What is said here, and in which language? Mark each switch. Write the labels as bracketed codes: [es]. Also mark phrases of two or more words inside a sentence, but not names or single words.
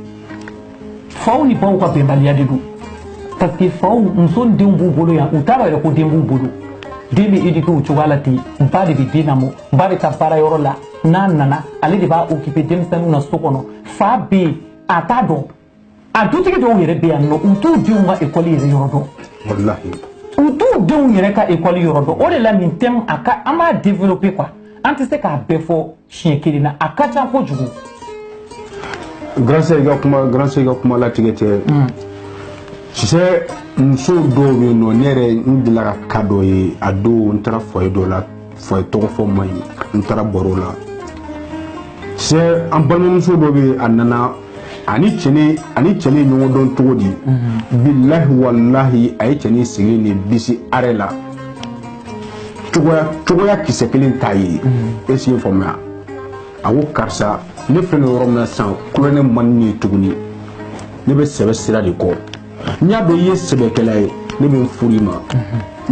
[bm] faw ni baw ka bɛnbaliya de don parce que faw muso ni denw b'u bolo yan u t'a dɔn yɛrɛ ko den b'u bolo den bɛ éduquer o cogoya la ten ba de bɛ den lamɔ ba bɛ taa baarayɔrɔ la n'a nana ale de b'a occuper denmisɛnninw na so kɔnɔ fa bɛ yen a t'a dɔn a dutigi dɔw yɛrɛ bɛ yan nɔ u t'u denw ka école yɛrɛ yɔrɔ dɔn u t'u denw yɛrɛ ka école yɔrɔ dɔn o de la nin thème a ka an b'a développer quoi an tɛ se k'a bɛɛ fɔ siɲɛ kelen na a ka ca kojugu. [fr] Grâce à la [bm] kuma latigɛ tɛ [fr] tu sais [bm] muso dɔw bɛ yen nɔ ne yɛrɛ n delila ka cas dɔ ye a don n taara foyer dɔ la foyer tɔgɔ fɔ man ɲi n taara baro la [fr] tu sais [bm] an balimamuso dɔ bɛ yen a nana ani cɛni ɲɔgɔn dɔn cogo di [ar] billahi wallahi [bm] a ye cɛni sigi ni bisi arrêt la cogoya kisɛ kelen t'a ye e si faamuya a ko karisa ne filɛ nin yɔrɔ min na sisan kulɔnɛ man di ne ye tuguni ne bɛ sɛbɛ sira de kɔ n y'a dɔn i ye sɛbɛkɛla ye ne bɛ n furu i ma u